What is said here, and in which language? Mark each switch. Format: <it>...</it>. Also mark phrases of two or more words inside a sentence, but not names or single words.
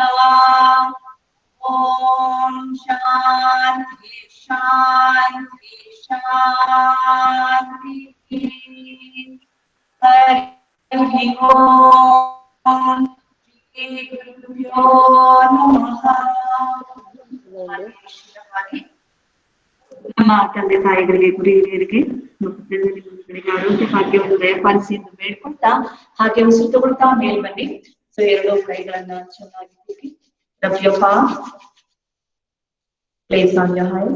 <sa>ॐ शान्ति शान्ति शान्तिः। हरि ओम श्री गुरुभ्यो नमः।</sa> <kn>ನಮ್ಮ ತಂದೆ ತಾಯಿಗಳಿಗೆ, ಗುರು ಹಿರಿಯರಿಗೆ ಆರೋಗ್ಯ ಭಾಗ್ಯವನ್ನು ದಯಪಾಲಿಸಿ ಎಂದು ಬೇಡ್ಕೊಳ್ತಾ ಹಾಗೆ ಉಸಿರು ತಗೊಳ್ತಾ ಮೇಲ್ ಬನ್ನಿ. ಸೊ ಎರಡು ಕೈಗಳನ್ನ ಚೆನ್ನಾಗಿ ಕೂಡಿ</kn> <en>place on your eyes.</en>